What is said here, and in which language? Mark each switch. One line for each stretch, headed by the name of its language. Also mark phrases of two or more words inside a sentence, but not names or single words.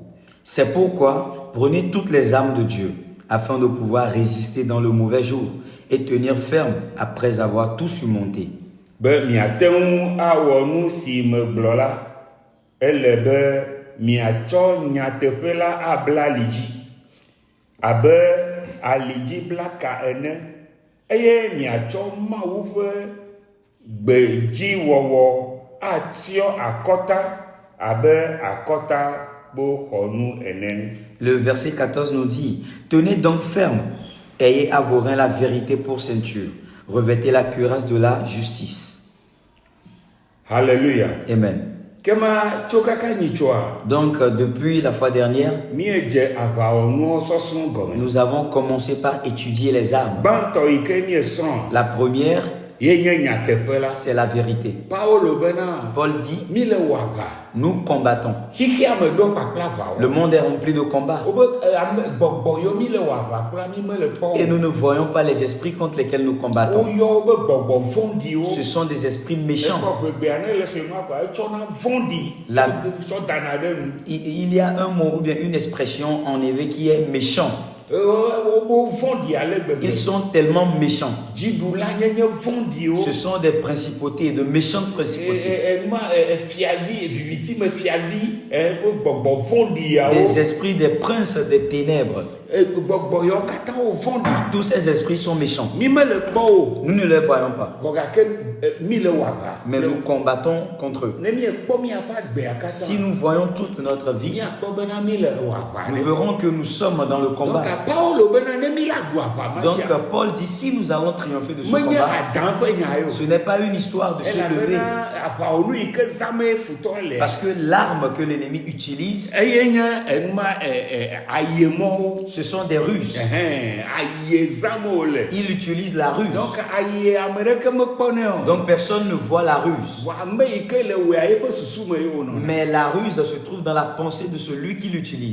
French: C'est pourquoi prenez toutes les armes de Dieu afin de pouvoir résister dans le mauvais jour et tenir ferme après avoir tout surmonté.
Ewe: be miate ŋu awɔ nu si megblɔ la, ele be miatsɔ nyateƒe la abla ali dzi abe alidziblaka ene, eye miatsɔ Mawu ƒe gbedziwɔwɔ atiɔ akɔta abe akɔtakpo xɔnu ene.
French: Le verset 14 nous dit, tenez donc ferme, ayez à vos reins la vérité pour ceinture, revêtez la cuirasse de la justice. Alléluia. Amen.
Ewe: Kema tsokaka nyitsoa.
French: Donc, depuis la fois dernière,
Ewe: Miedze aʋawɔnuwo sɔsrɔ̃ gɔme.
French: nous avons commencé par étudier les armes.
Ewe: Gbãtɔ yi ke miesrɔ̃
French: La première,
Ewe: ye nye nyateƒe la.
French: c'est la vérité.
Ewe: Paulo bena
French: Paul dit,
Ewe: mile wɔ aʋa.
French: nous combattons.
Ewe: Xixia me ɖo kpakple aʋawɔ.
French: Le monde est rempli de combats.
Ewe: Wobe ame gbɔgbɔ yiwo mile wɔ aʋa kpla mi mele kpɔ.
French: Et nous ne voyons pas les esprits contre lesquels nous combattons.
Ewe: Woyɔ wobe gbɔgbɔ vɔ̃ɖiwo.
French: Ce sont des esprits méchants.
Ewe: Ekɔ ʋegbea ne le xema kɔa etsɔna vɔ̃ɖi.
French: La-
Ewe: Tsɔ dana ɖe nu.
French: Il y a un mot ou bien une expression en hébreu qui est méchant.
Ewe: Wobe vɔ̃ɖi ale gbegbe.
French: Ils sont tellement méchants.
Ewe: Dziɖula nye vɔ̃ɖiwo.
French: Ce sont des principautés, de méchantes principautés.
Ewe: Fiavi, vivitime fiavi, gbɔgbɔ vɔ̃ɖiawo.
French: Des esprits des princes des ténèbres.
Ewe: Gbɔgbɔ yawo katã wo vɔ̃ɖi.
French: Tous ces esprits sont méchants.
Ewe: Mi mele kpɔ o.
French: Nous ne les voyons pas.
Ewe: Vɔ gake mi le wɔ aʋa.
French: Mais nous combattons contre eux.
Ewe: Ne miekpɔ miaƒe agbea katã.
French: Si nous voyons toute notre vie,
Ewe: miakpɔ bena mi le wɔ aʋa.
French: nous verrons que nous sommes dans le combat.
Ewe: Donc Paulo bena ne mi la ɖu aʋa ma.
French: Donc Paul dit, si nous allons triompher de ce
Ewe: Menye
French: combat,
Ewe: Adam ƒe nya yo.
French: ce n'est pas une histoire de se lever.
Ewe: Elabena aʋawɔnu yi ke zame futɔ le.
French: Parce que l'arme que l'ennemi utilise,
Ewe: Eye nye enuma ayemɔwo.
French: ce sont des ruses.
Ewe: Aye zamo le.
French: Il utilise la ruse.
Ewe: Donc aye ame ɖeke mekpɔnɛ o.
French: Donc personne ne voit la ruse.
Ewe: Vɔ ame yi ke le wòa yeƒe susu me ye wonɔ.
French: Mais la ruse se trouve dans la pensée de celui qui l'utilise.